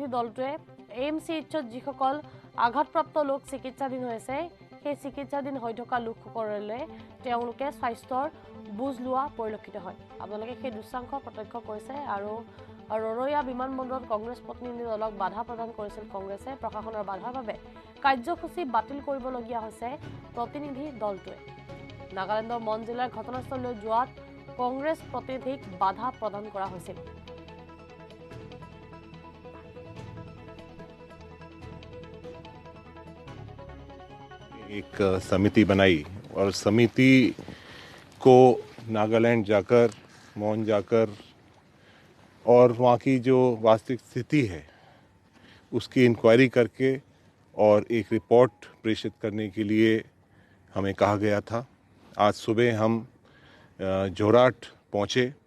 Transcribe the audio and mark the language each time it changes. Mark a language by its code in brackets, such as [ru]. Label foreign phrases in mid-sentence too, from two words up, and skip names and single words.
[as] দলটোৱে এএমচিএইচত যিসকল আঘাতপ্ৰাপ্ত লোক চিকিৎসাধীন হৈ আছে সেই চিকিৎসাধীন হৈ থকা লোকসকললৈ তেওঁলোকে স্বাস্থ্যৰ বুজ লোৱা পৰিলক্ষিত হয় আপোনালোকে সেই দৃশ্যাংশ প্ৰত্যক্ষ কৰিছে আৰু ৰৰৈয়া বিমানবন্দৰত কংগ্ৰেছ প্ৰতিনিধি দলক বাধা প্ৰদান কৰিছিল কংগ্ৰেছে প্ৰশাসনৰ বাধাৰ বাবে কাৰ্যসূচী বাতিল কৰিবলগীয়া হৈছে প্ৰতিনিধি দলটোৱে নাগালেণ্ডৰ মন জিলাৰ ঘটনাস্থলীলৈ যোৱাত কংগ্ৰেছ প্ৰতিনিধিক বাধা প্ৰদান কৰা হৈছিল [hi] एक समिति बनाई और समिति को नागालैंड जाकर मौन जाकर और वहाँ की जो वास्तविक स्थिति है उसकी इंक्वायरी करके और एक रिपोर्ट प्रेषित करने के लिए हमें कहा गया था आज सुबह हम जोरहाट पहुँचे